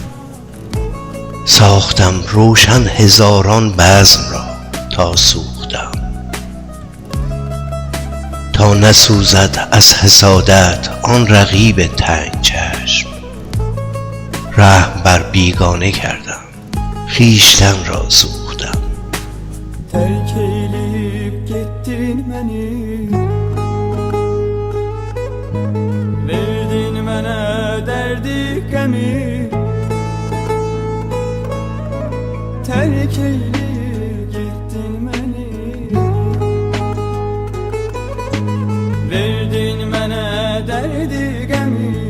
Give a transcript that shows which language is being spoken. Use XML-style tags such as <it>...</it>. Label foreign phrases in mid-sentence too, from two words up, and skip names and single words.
<fa>ساختم روشن هزاران بزم را تا سوختم، تا نسوزد از حسادت آن رقیب تنگ چشم. رحم بر بیگانه کردم، خویشتن را سوختم.</fa> <az>Terk eyleyip gittin beni, verdin mənə dərdi qəmi. Terk eyleyip gittin beni, verdin mənə dərdi qəmi.</az>